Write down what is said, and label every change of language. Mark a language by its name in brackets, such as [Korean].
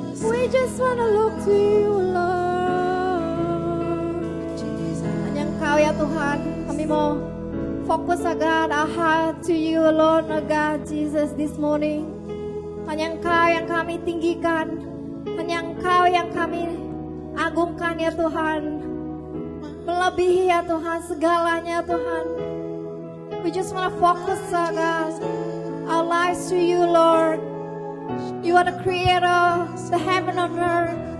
[English] We just wanna look to you, Lord. [Indonesian] Hanya Engkau ya Tuhan. Kami mau fokus [English] God, our heart to you alone, oh God, Jesus, this morning. [Indonesian] Hanya Engkau yang kami tinggikan. Hanya Engkau yang kami agungkan ya Tuhan. Melebihi ya Tuhan segalanya Tuhan. [English] We just want to focus God, our lives to you Lord. You are the creator, the heaven and earth.